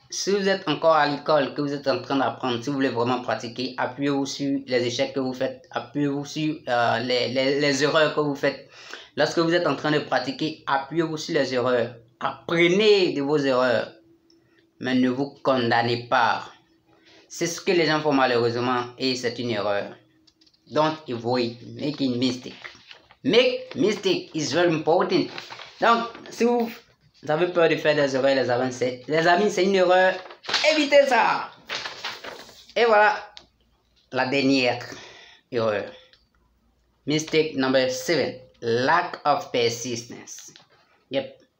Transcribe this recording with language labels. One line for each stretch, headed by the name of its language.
French: Si vous êtes encore à l'école, que vous êtes en train d'apprendre, si vous voulez vraiment pratiquer, appuyez-vous sur les échecs que vous faites, appuyez-vous sur les erreurs que vous faites. Lorsque vous êtes en train de pratiquer, appuyez-vous sur les erreurs. Apprenez de vos erreurs, mais ne vous condamnez pas. C'est ce que les gens font malheureusement et c'est une erreur.
English: Don't avoid making mistake. Make mistake is very important.
French: Donc, si vous avez peur de faire des erreurs, les amis, c'est une erreur. Évitez ça. Et voilà la dernière erreur.
English: Mistake number 7. Lack of persistence. Yep.